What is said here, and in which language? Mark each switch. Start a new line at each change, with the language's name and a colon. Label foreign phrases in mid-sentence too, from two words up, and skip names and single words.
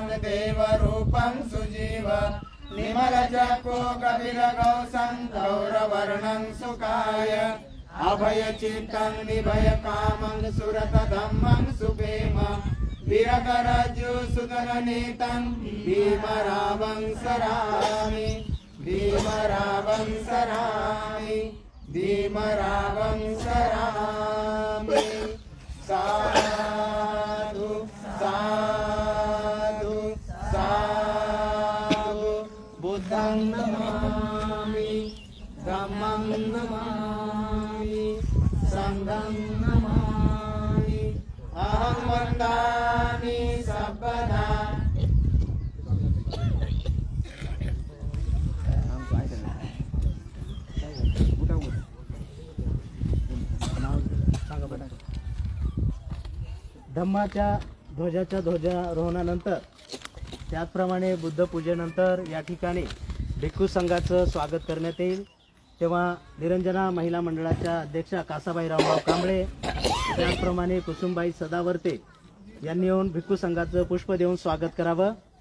Pali: देवरूपं सुजीव निमलचको कपिलगौसं गौरवर्णं सुखाय अभयचित्तं निभयकामं सुरतधम्मं सुप्रेम विरगरज्जु सुदननीतं भीमरावं सरामि भीमरावं सरामि भीमरावं सरामि। साधु साधु साधु बुद्धं नमामि धम्मं नमामि संघं नमामि अहं वन्दामि सर्वदा।
Marathi: धम्माच्या ध्वजाच्या ध्वजारोहणानंतर त्याचप्रमाणे बुद्ध पूजेनंतर या ठिकाणी भिक्खू संघाचं स्वागत करण्यात येईल। तेव्हा निरंजना महिला मंडळाच्या अध्यक्षा कासाबाई रामभाऊ कांबळे त्याचप्रमाणे कुसुमबाई सदावर्ते यांनी येऊन भिक्खू संघाचं पुष्प देऊन स्वागत करावं।